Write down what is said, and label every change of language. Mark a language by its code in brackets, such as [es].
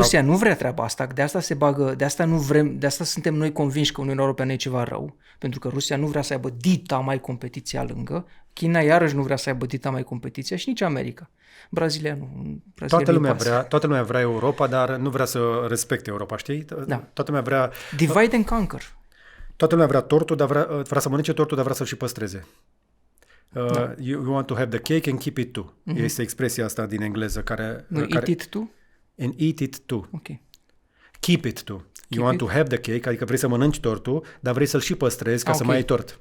[ro] Rusia nu vrea treaba asta, de asta se bagă, de asta suntem noi convinși că Uniunea Europeană e ceva rău, pentru că Rusia nu vrea să aibă dita mai competiția lângă, China iarăși nu vrea să aibă dita mai competiția și nici America. Brazilia nu. Toată lumea vrea Europa, dar nu vrea să respecte Europa, știi? Da. Toată lumea vrea... [en] Divide and conquer. [ro] Toată lumea vrea tortul, dar vrea să mănânce tortul, dar vrea să-l și păstreze. [en] You want to have the cake and keep it too. [ro] Este expresia asta din engleză care... [en] Eat it too? And eat it too. Ok. Keep it too. You want to have the cake, [ro] adică vrei să mănânci tortul, dar vrei să-l și păstrezi ca să mai ai tort.